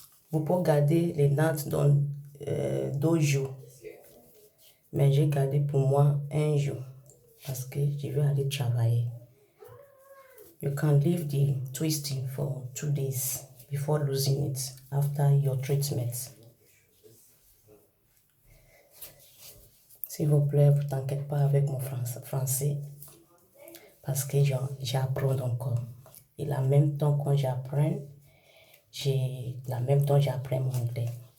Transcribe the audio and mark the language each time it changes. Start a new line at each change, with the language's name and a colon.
French: Vous pouvez garder les nattes dans 2 jours. Mais j'ai gardé pour moi 1 jour parce que je vais aller travailler.
English: You can leave the twisting for 2 days before losing it after your treatment.
French: S'il vous plaît, vous t'inquiétez pas avec mon français parce que j'apprends encore. Et en même temps quand j'apprends, j'apprends mon anglais.